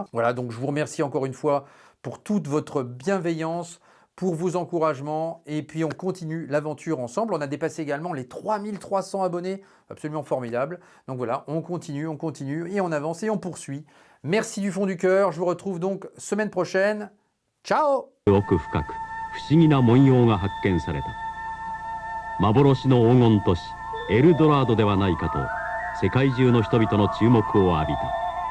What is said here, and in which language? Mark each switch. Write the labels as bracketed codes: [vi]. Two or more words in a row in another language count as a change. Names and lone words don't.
[fr] Voilà, donc je vous remercie encore une fois pour toute votre bienveillance, pour vos encouragements, et puis on continue l'aventure ensemble. On a dépassé également les 3300 abonnés, absolument formidable. Donc voilà, on continue, et on avance, et on poursuit. Merci du fond du cœur, je vous retrouve donc semaine prochaine. Ciao! [ja] 奥深く不思議な文様が発見された幻の黄金都市エルドラードではないかと世界中の人々の注目を浴びた。